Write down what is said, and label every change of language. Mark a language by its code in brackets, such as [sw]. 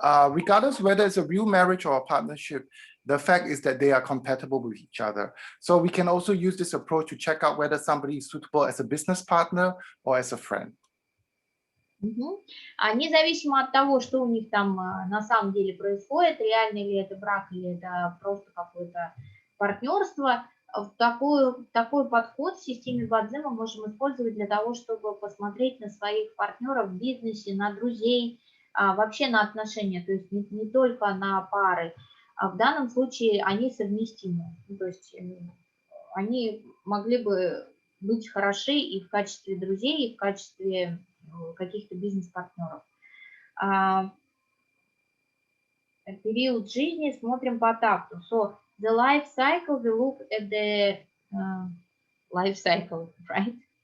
[en] Regardless whether it's a real marriage or a partnership, the fact is that they are compatible with each other. So we can also use this approach to check out whether somebody is suitable as a business partner or as a friend. [ru] Независимо от того, что у них там на самом деле происходит, реально ли это брак или это просто какое-то партнерство, такой подход в системе бацзы мы можем использовать для того, чтобы посмотреть на своих партнеров в бизнесе, на друзей, вообще на отношения, то есть не только на пары. В данном случае они совместимы, то есть они могли бы быть хороши и в качестве друзей, и в качестве каких-то бизнес-партнеров. Период жизни смотрим по такту. [en] So the life cycle, we look at the life cycle, right?